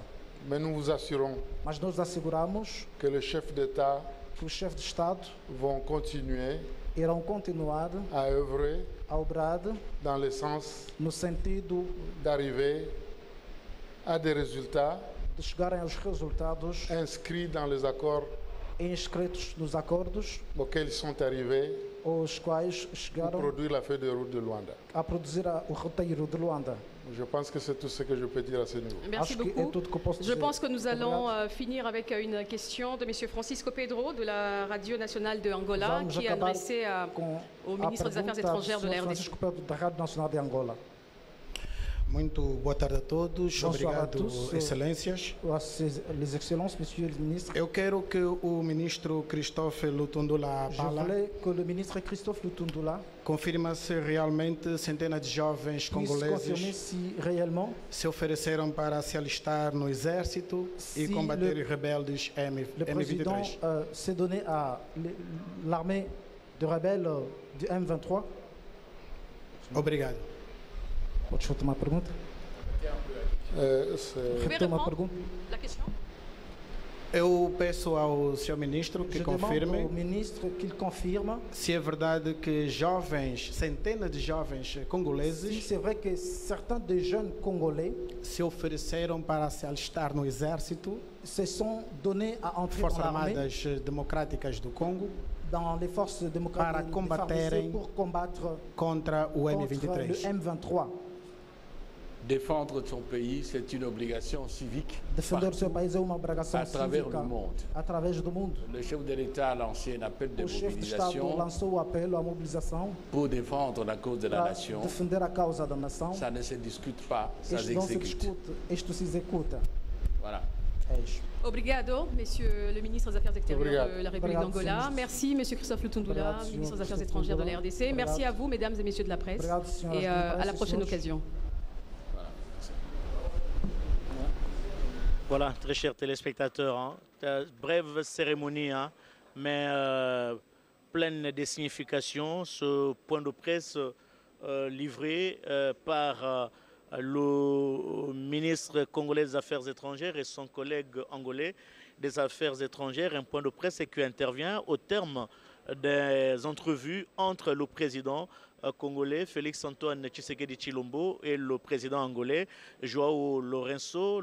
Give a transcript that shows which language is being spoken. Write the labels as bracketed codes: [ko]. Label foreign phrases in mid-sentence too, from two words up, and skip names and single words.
[fr] Mais nous vous assurons que les chefs d'État vont continuer à œuvrer dans le sens d'arriver à des résultats inscrits dans les accords auxquels ils sont arrivés pour produire la feuille de route de Luanda. Je pense que c'est tout ce que je peux dire à ce niveau. Merci beaucoup. Je pense que nous allons finir avec une question de M. Francisco Pedro de la Radio Nationale de Angola qui est adressée au ministre des Affaires étrangères de la RDC. [pt] Muito boa tarde a todos. Obrigado, excelências. [fr] Les excellences, monsieur le ministre. [pt] Eu quero que o ministro Christophe Lutundula confirme se realmente centenas de jovens congoleses se ofereceram para se alistar no exército e combater os rebeldes M23. [fr] Le président s'est donné à l'armée de rebelles du M23. [pt] Obrigado. Pode retomar a pergunta? Retoma a pergunta. [fr] La question? [pt] Eu peço ao senhor ministro que confirme se é verdade que jovens, centenas de jovens congoleses, [fr] se vrai que certains des jeunes congolais [pt] se ofereceram para se alistar no exército, [fr] se sont donnés à entrer [pt] Forças Armadas Democráticas do Congo, [fr] dans les forces démocratiques [pt] para combaterem [fr] pour combattre [pt] contra o [fr] contre le M23. Défendre son pays, c'est une obligation civique [pt] Defender seu país é uma obrigação [fr] à travers [pt] cívica [fr] le monde. [pt] Através do mundo. [fr] Le chef de l'État a lancé un appel de [pt] O chefe de Estado [fr] mobilisation [pt] lançou o apelo à mobilização [fr] pour défendre la cause de la [pt] para [fr] nation. [pt] defender a causa da nação. [fr] Ça ne se discute pas, ça [pt] Isto não se [fr] s'exécute. [pt] discute, isto se executa. [fr] Voilà. [pt] É isso. Obrigado, [fr] monsieur le ministre des Affaires extérieures [pt] Obrigado. [fr] de la République d'Angola. Merci, monsieur Christophe Lutundula, [pt] Obrigado, [fr] ministre des Affaires [pt] Christophe [fr] étrangères de la [pt] Lutundula. [fr] RDC. Merci à vous, mesdames et messieurs de la presse. [pt] Obrigado, senhoras [fr] Et [pt] da [fr] à presse, la prochaine [pt] senhores. [fr] occasion. Voilà, très chers téléspectateurs, brève cérémonie, mais pleine de signification. Ce point de presse livré par le ministre congolais des Affaires étrangères et son collègue angolais des Affaires étrangères, un point de presse qui intervient au terme des entrevues entre le président congolais Félix Antoine Tshisekedi Tshilombo et le président angolais Joao Lourenço.